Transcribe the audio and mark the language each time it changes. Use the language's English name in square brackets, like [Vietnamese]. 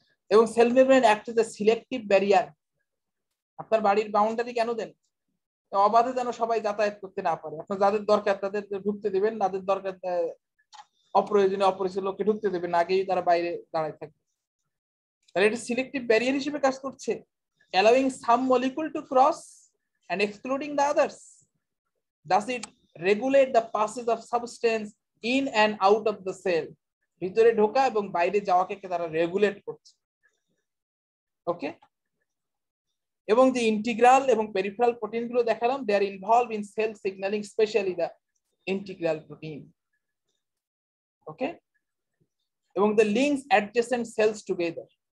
[English] এবং cell membrane act as a selective barrier. [Bangla] আপনার বাড়ির বাউন্ডারি কেন দেন? অবাধে যেন সবাই যাতায়াত করতে না পারে। আপনার যাদের দরকার তাদের ঢুকতে দিবেন, যাদের দরকার অপ্রয়োজনীয় অপরিচিত লোককে ঢুকতে দেবেন, আগেই তারা বাইরে দাঁড়ায় থাকবে। তাহলে এটা সিলেক্টিভ ব্যারিয়ার হিসেবে কাজ করছে, [English] allowing some molecule to cross and excluding the others. Does it regulate the passage of substance in and out of the cell? [Bangla] ভিতরে ঢোকা এবং বাইরে যাওয়াকে তারা রেগুলেট করছে। ওকে, এবং যে ইন্টিগ্রাল এবং পেরিফেরাল প্রোটিন গুলো দেখালাম, [English] They are involve in cell signalling, specially the integral protein. Okay, এবং the links adjacent cells together.